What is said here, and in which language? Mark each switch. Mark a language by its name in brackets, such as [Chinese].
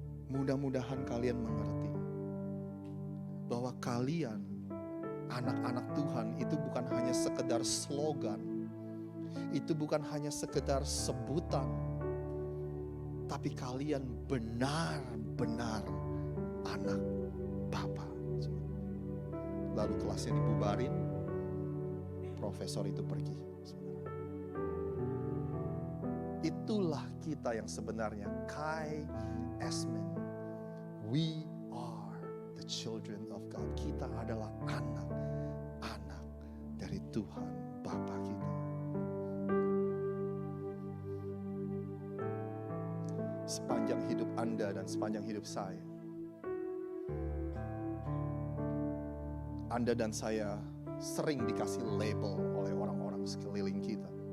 [Indonesian] mudah-mudahan kalian mengerti bahwa kalian anak-anak Tuhan itu bukan hanya sekedar slogan, itu bukan hanya sekedar sebutan, tapi kalian benar-benar anak Bapa. Lalu kelasnya dibubarin, profesor itu pergi. Itulah kita yang sebenarnya Kai Esmen. [English] We are the children of God. [Indonesian] Kita adalah anak-anak dari Tuhan Bapa kita. Sepanjang hidup Anda dan sepanjang hidup saya, Anda dan saya sering dikasih label oleh orang-orang sekeliling kita.